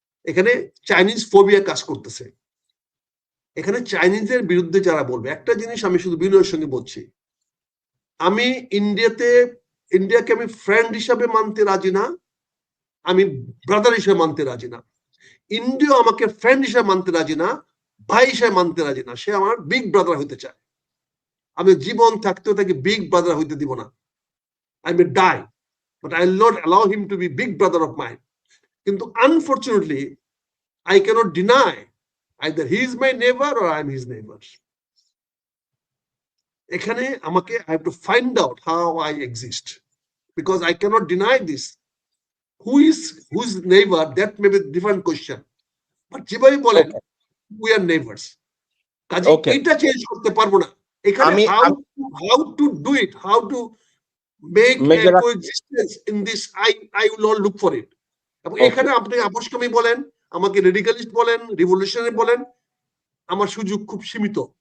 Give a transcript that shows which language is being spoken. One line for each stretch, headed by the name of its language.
Bangla: এখানে Chinese phobia কাজ করতেছে। এখানে চাইনিজের বিরুদ্ধে যারা বলবে, একটা জিনিস আমি শুধু বিনয়ের সঙ্গে বলছি, আমি ইন্ডিয়াকে আমি ফ্রেন্ড হিসাবে মানতে রাজি না, আমি ব্রাদার হিসেবে মানতে রাজি না। ইন্ডিয়া আমাকে ফ্রেন্ড হিসেবে মানতে রাজি না, ভাই হিসেবে মানতে রাজি না। সে আমার বিগ ব্রাদার হইতে চায়। আমি জীবন থাকতেও তাকে বিগ ব্রাদার হইতে দিব না।
English: I may die, but I will not allow him to be big brother of mine. কিন্তু unfortunately, I cannot deny either he is my neighbor or I am his neighbor.
Bangla: এখানে আমাকে
English: I have to find out how I exist, because I cannot deny this. Who's neighbor, that may be a different question. But
Bangla: যেভাবে বলেন
English: we are neighbors.
Bangla: কাজে এটা change করতে পারবো না। এখানে
English: how to do it, how to make a coexistence in this, I will not look for it.
Bangla: এবং এখানে আপনি আপোষকামী বলেন, আমাকে রেডিকালিস্ট বলেন, রিভলিউশনারি বলেন, আমার সুযোগ খুব সীমিত।